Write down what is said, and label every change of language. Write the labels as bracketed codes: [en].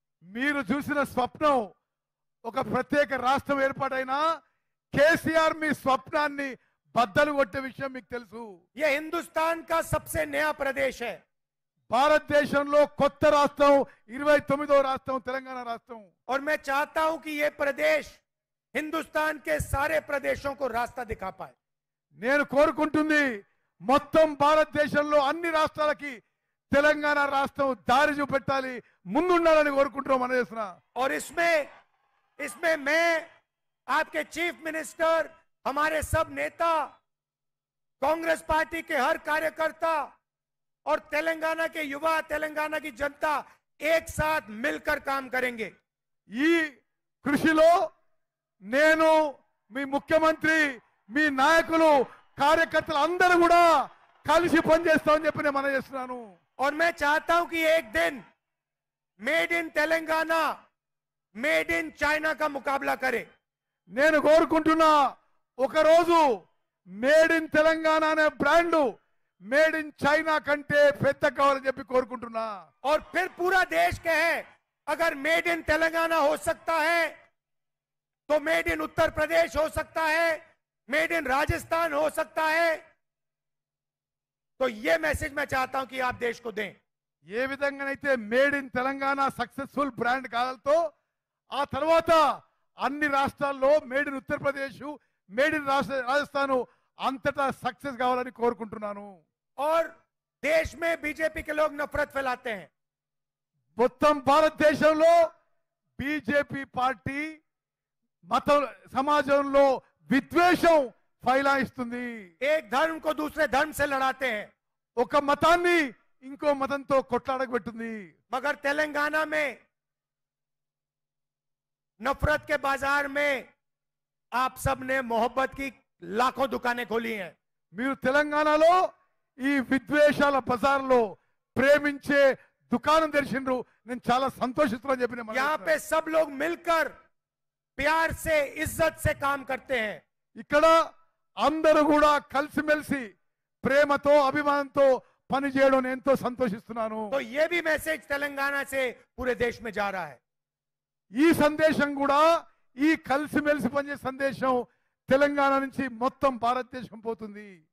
[te] మీరు చూసిన స్వప్నం ఒక ప్రత్యేక రాష్ట్రం ఏర్పాటైనా కేసీఆర్ మీ స్వప్నాన్ని బద్దలు కొట్టే విషయం మీకు తెలుసు. [hi] यह हिंदुस्तान का सबसे नया प्रदेश है. [te] భారతదేశంలో కొత్త రాష్ట్రం 29వ రాష్ట్రం తెలంగాణ రాష్ట్రం. [hi] और मैं चाहता हूं कि यह प्रदेश हिंदुस्तान के सारे प्रदेशों को रास्ता दिखा पाए. [te] నేను కోరుకుంటుంది మొత్తం భారతదేశంలో అన్ని రాష్ట్రాలకి తెలంగాణ రాష్ట్రం దారి చూపెట్టాలి, ముందుండాలని కోరుకుంటున్నాం మన చేస్తున్నా. [hi] और इसमें मैं, आपके चीफ मिनिस्टर, हमारे सब नेता, कांग्रेस पार्टी के हर कार्यकर्ता और तेलंगाना के युवा, तेलंगाना की जनता एक साथ मिलकर काम करेंगे. [te] ఈ కృషిలో నేను, మీ ముఖ్యమంత్రి, మీ నాయకులు, కార్యకర్తలు అందరూ కూడా కలిసి పనిచేస్తామని చెప్పి నేను మనం చేస్తున్నాను. [hi] और मैं चाहता हूं कि एक दिन made in Telangana, made in China का मुकाबला करे. [te] నేను కోరుకుంటున్నా ఒకరోజు మేడ్ ఇన్ తెలంగాణ అనే బ్రాండ్ మేడ్ ఇన్ చైనా కంటే పెద్ద కావాలని చెప్పి కోరుకుంటున్నా. [hi] और फिर पूरा देश कहे अगर मेड इन तेलंगाना हो सकता है तो मेड इन उत्तर प्रदेश हो सकता है, मेड इन राजस्थान हो सकता है. तो ये मैसेज मैं चाहता हूं कि आप देश को दें. [te] ఏ విధంగానైతే made in Telangana successful brand కావాలతో ఆ తర్వాత అన్ని రాష్ట్రాల్లో made in Uttar Pradesh, made in Rajasthan అంతటా సక్సెస్ కావాలని కోరుకుంటున్నాను. [hi] और देश में बीजेपी के लोग नफरत फैलाते हैं. [te] మొత్తం భారతదేశంలో బీజేపీ పార్టీ మత సమాజంలో విద్వేషం ఫైలాయిస్తుంది. [hi] एक धर्म को दूसरे धर्म से लड़ाते हैं. [te] ఒక మతాన్ని ఇంకో మతంతో కొట్లాడబెట్టింది. [hi] मगर तेलंगाना में नफरत के बाजार में आप सब ने मोहब्बत की लाखों दुकानें खोली हैं. [te] మీరు తెలంగాణలో ఈ విద్వేషాల బజార్లో ప్రేమించే దుకాణం తెరిచిండ్రు. నేను చాలా సంతోషిస్తున్నాను చెప్పిన [hi] यहाँ पे सब लोग मिलकर प्यार से इज्जत से काम करते हैं. [te] ఇక్కడ అందరూ కూడా కలిసిమెలిసి ప్రేమతో అభిమానంతో పని చేయడం నేను ఎంతో సంతోషిస్తున్నాను. [hi] तो ये भी मैसेज तेलंगाना से पूरे देश में जा रहा है. [te] ఈ సందేశం కూడా ఈ కలిసిమెలిసి పనిచేసే సందేశం తెలంగాణ నుంచి మొత్తం భారతదేశం పోతుంది.